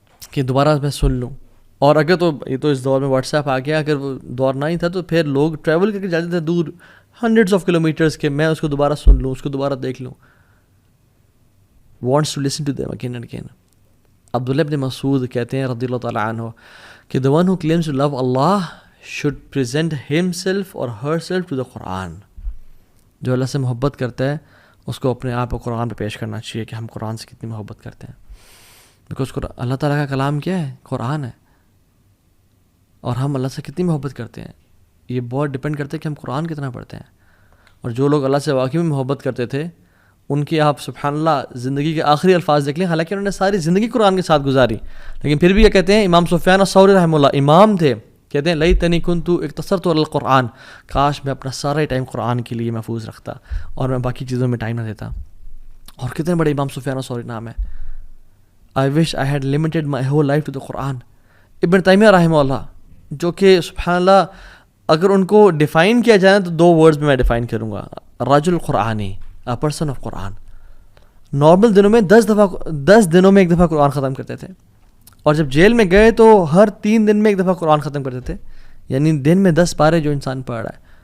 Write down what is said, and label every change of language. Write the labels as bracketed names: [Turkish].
[Urdu] کہ دوبارہ میں سن لوں. اور اگر تو یہ تو اس دور میں واٹس ایپ آ گیا, اگر وہ دور نہ ہی تھا تو پھر لوگ ٹریول کر کے جاتے تھے دور [English] hundreds of kilometres [Urdu] کے, میں اس کو دوبارہ سن لوں, اس کو دوبارہ دیکھ لوں. [English] Wants to listen to them again and again. عبداللہ ابن مسعود [Urdu] کہتے ہیں رضی اللہ تعالیٰ عنہ کہ [English] the one who claims to love Allah should present himself or herself to the Quran. [Urdu] جو اللہ سے محبت کرتا ہے اس کو اپنے آپ کو قرآن پہ پیش کرنا چاہیے کہ ہم قرآن سے کتنی محبت کرتے ہیں. بیکاز اللہ تعالیٰ کا کلام کیا ہے؟ قرآن ہے. اور ہم اللہ سے کتنی محبت کرتے ہیں یہ بہت ڈپینڈ کرتا ہے کہ ہم قرآن کتنا پڑھتے ہیں. اور جو لوگ اللہ سے واقعی میں محبت کرتے تھے ان کی آپ سبحان اللہ زندگی کے آخری الفاظ دیکھ لیں, حالانکہ انہوں نے ساری زندگی قرآن کے ساتھ گزاری, لیکن پھر بھی یہ کہتے ہیں, امام سفیان الثوری رحمہ اللہ امام تھے, کہتے ہیں [Arabic] لیتنی کنت اقتصرت علی القرآن, [Urdu] کاش میں اپنا سارا ٹائم قرآن کے لیے محفوظ رکھتا اور میں باقی چیزوں میں ٹائم نہ دیتا. اور کتنے بڑے امام سفیان الثوری نام ہے. [English] I wish I had limited my whole life to the Quran. [Urdu] ابن تیمیہ رحمہ اللہ, جو کہ سبحان اللہ اگر ان کو ڈیفائن کیا جائے تو 2 ورڈز میں ڈیفائن کروں گا, [Arabic] رجل قرآنی, [English] a person of [Urdu] Quran. Normal دنوں میں 10 دنوں میں ایک دفعہ قرآن ختم کرتے تھے, اور جب جیل میں گئے تو ہر 3 دن میں ایک دفعہ قرآن ختم کرتے تھے, یعنی دن میں 10 پارے جو انسان پڑھ رہا ہے.